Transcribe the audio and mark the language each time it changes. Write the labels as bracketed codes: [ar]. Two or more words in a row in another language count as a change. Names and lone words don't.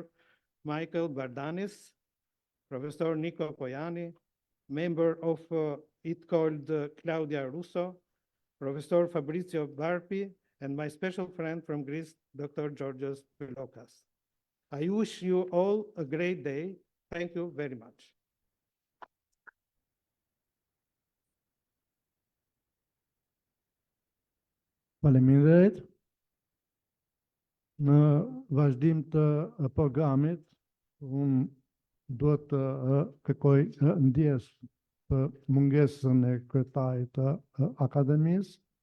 [en] Michael Bardanis, Professor Nico Koyani, member of it called Claudia Russo, Professor Fabrizio Barpi, and my special friend from Greece, Dr. Georgios Pelokas. I wish you all a great day. Thank you very much. [sq] Faleminderit. Në vazhdim të programit, unë duhet të kërkoj ndjes për mungesën e kryetarit të akademisë.